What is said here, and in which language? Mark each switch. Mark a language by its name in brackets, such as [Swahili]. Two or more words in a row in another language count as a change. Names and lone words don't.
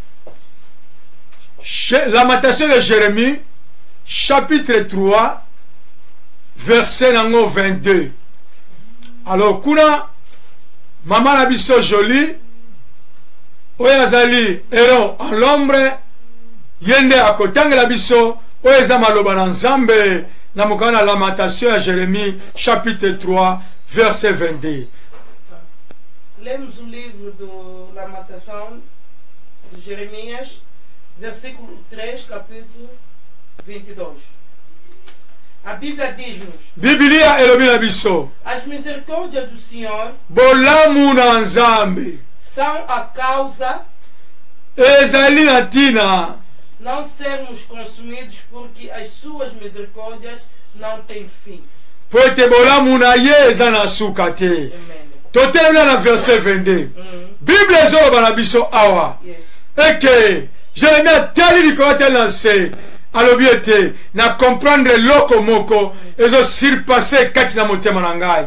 [French] Lamentation de Jérémie chapitre 3 verset [Lingala] na ngo [French] 22. [Lingala] Alors kuna mama na biso joli oyo azali [French] héros en l'ombre [Lingala] yende akotangela biso Oeza maloba na Nzambe na mokana [French] lamentation à Jérémie chapitre 3 verset 22. [Portuguese] Lemos o livro de Lamentação de Jeremias, versículo 3, capítulo 22. A Bíblia diz-nos: [Lingala] Biblia elobi na biso. [Portuguese] As misericórdias do Senhor [Lingala] Bolamu na Nzambe [Portuguese] são a causa [Lingala] ezali na tina [Portuguese] não sermos consumidos, porque as suas misericórdias não têm fim. [Lingala] po ete bolamu na ye eza na suka te. Amen. Totelemela na verset 22. Bible ezoloba na biso awa eke Jérémie atali likolo te na nse alobi ete na comprendre loko moko ezo surpasse kati na motema na ngai.